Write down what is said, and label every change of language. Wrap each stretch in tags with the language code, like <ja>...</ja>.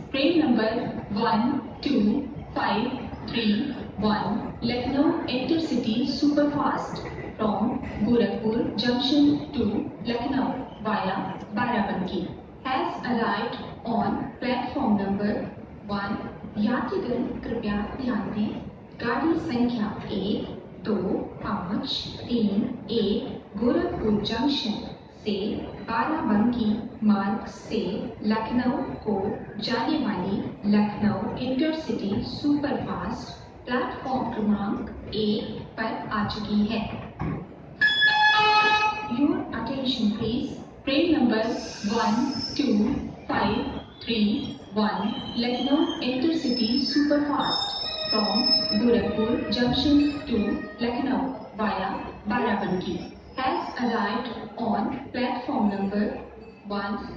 <en>Train number 12531 Lucknow Intercity Superfast from Gorakhpur Junction to Lucknow via Barabanki has arrived on platform number 1.</en> <hi>यात्रीगण कृपया ध्यान दें, गाड़ी संख्या 1, 2, 5, 3, 1 गोरखपुर जंक्शन से बाराबंकी मार्ग से लखनऊ को जाने वाली लखनऊ इंटरसिटी सुपरफास्ट प्लेटफॉर्म क्रमांक 1 पर आ चुकी है।</hi> <en>Your attention please. Train number 12531 Lucknow Intercity Superfast from Gorakhpur Junction to Lucknow via Barabanki has arrived on platform number 1.</en>